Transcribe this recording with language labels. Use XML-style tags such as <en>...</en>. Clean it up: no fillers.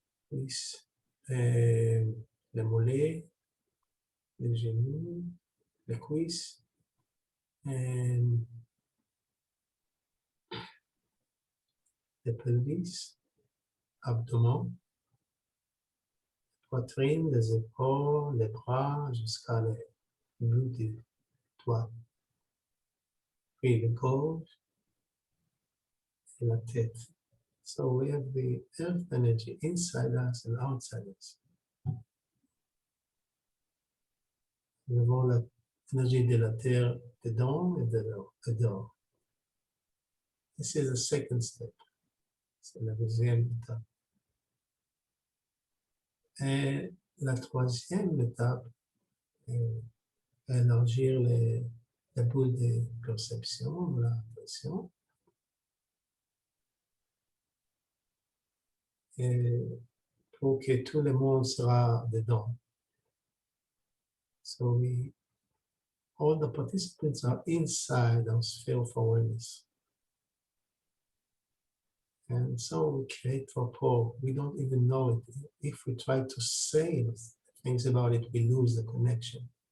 <fr>cuisses, les mollets, les genoux, les cuisses,</fr> <en>and the pelvis,</en> <fr>abdomen, poitrine, les épaules, les bras, jusqu'à les bouts du doigt. Puis le gorge et la tête.</fr> <en>So we have the earth energy inside us and outside us.</en> <fr>Nous avons l'énergie de la terre dedans et dehors.</fr> <en>This is the second step.</en> <fr>C'est la deuxième étape. Et la troisième étape est élargir la boule de perception, la pression. Et pour que tout le monde sera dedans.</fr> <en>So all the participants are inside our sphere of awareness. And so we create rapport. We don't even know it. If we try to say things about it, we lose the connection.</en>